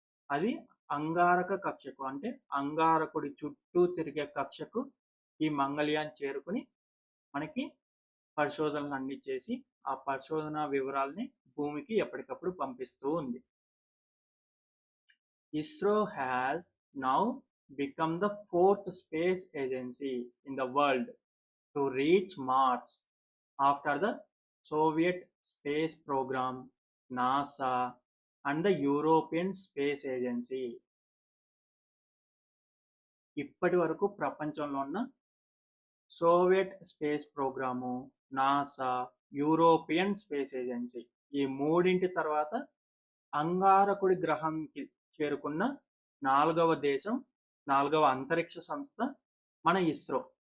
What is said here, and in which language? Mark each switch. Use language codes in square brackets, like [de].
[te] అది అంగారక కక్షకు, అంటే అంగారకుడి చుట్టూ తిరిగే కక్షకు ఈ మంగళయాన్ చేరుకుని మనకి పరిశోధనలు అన్ని చేసి ఆ పరిశోధన వివరాలని భూమికి ఎప్పటికప్పుడు పంపిస్తూ ఉంది. [en] ISRO has now become the fourth space agency in the world to reach Mars after the Soviet space program, NASA, and the European Space Agency. [te] ఇప్పటి వరకు ప్రపంచంలో ఉన్న Soviet space programme, NASA, European space agency ఈ మూడింటి తర్వాత అంగారకుడి గ్రహంకి చేరుకున్న 4వ దేశం, 4వ అంతరిక్ష సంస్థ మన ఇస్రో.